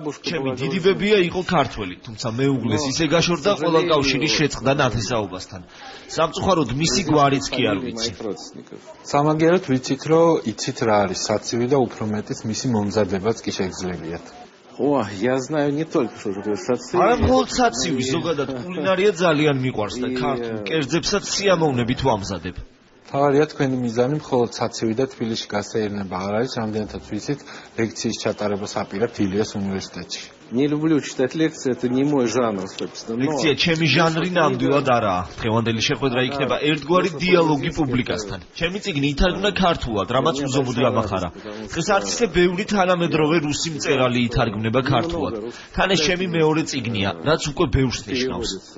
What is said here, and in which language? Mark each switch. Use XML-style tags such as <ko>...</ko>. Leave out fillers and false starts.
<ka>ჩემი დიდი ბებია იყო ქართველი, თუმცა მეუღლეს ისე გაშორდა ყველა კავშირი შეწყდა ნათესაობასთან. სამწუხაროდ მისი გვარიც კი არ ვიცი. სამაგიეროდ ვიცით, რომ იცით რა არის საცივი და უფრო მეტიც მისი მომზადებაც კი შეგძლებიათ.</ka> <ru>Я знаю не только что это сацივი.</ru> <ka>არა მხოლოდ საცივი, ზოგადად კულინარია ძალიან მიყვარს და ქართულ კერძებსაც სიამოვნებით ვამზადებ. თავარია თქვენი მიზანი მხოლოდ საცივი და თბილისში გასეირნება არ არის, რამდენადაც ვიცით, ლექციის ჩატარებას აპირებთ ილიას უნივერსიტეტში.</ka> <ru>Не люблю читать лекции, это не мой жанр, собственно.</ru> <ka>ლექცია ჩემი ჟანრი ნამდვილად არაა. დღევანდელი შეხვედრა იქნება ერთგვარი დიალოგი პუბლიკასთან. ჩემი წიგნი ითარგმნა ქართულად, რამაც უზომოდ გამახარა. დღეს არც ისე ბევრი თანამედროვე რუსი მწერალი ითარგმნება ქართულად. თან ეს ჩემი მეორე წიგნია, რაც უკვე ბევრს ნიშნავს.</ka>